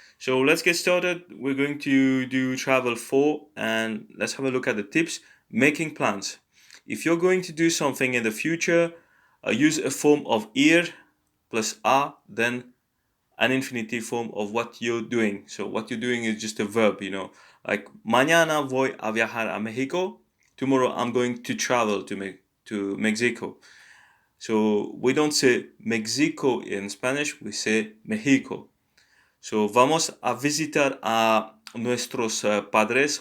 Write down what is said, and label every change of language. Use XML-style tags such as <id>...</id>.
<en>So let's get started. We're going to do travel 4 and let's have a look at the tips. Making plans. If you're going to do something in the future, use a form of ir plus a, then an infinitive form of what you're doing. So what you're doing is just a verb.</en> <es>Like mañana voy a viajar a México.</es> <en>Tomorrow I'm going to travel to Mexico. So we don't say Mexico in Spanish, we say México.</en> <es>So vamos a visitar a nuestros padres.</es>